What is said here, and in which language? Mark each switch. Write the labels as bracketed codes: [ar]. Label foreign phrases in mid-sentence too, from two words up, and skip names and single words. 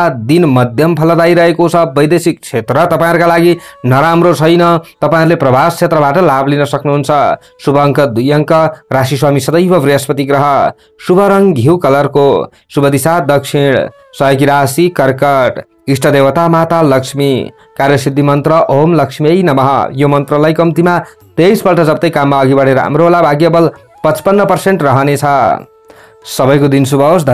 [ne] दिन मध्यम फलदायी रहेको छ। वैदेशिक क्षेत्र तपाईहरुका लागि नराम्रो छैन। तपाईहरुले प्रवास क्षेत्रबाट लाभ लिन सक्नुहुन्छ। शुभ अङ्क 2 अङ्क। राशि स्वामी सदैव बृहस्पति ग्रह। शुभ रङ घिउ कलरको। शुभ दिशा दक्षिण। सहयोगी राशि कर्कट। इष्ट देवता माता लक्ष्मी। कार्यसिद्धि मन्त्र [sa] ओम लक्ष्मी नमः। [ne] यो मन्त्रलाई कम्तीमा 23 पल्ट जप्दै काममा अघि बढेर राम्रो होला। भाग्य बल 55% रहनेछ। सबैको दिन शुभ होस्।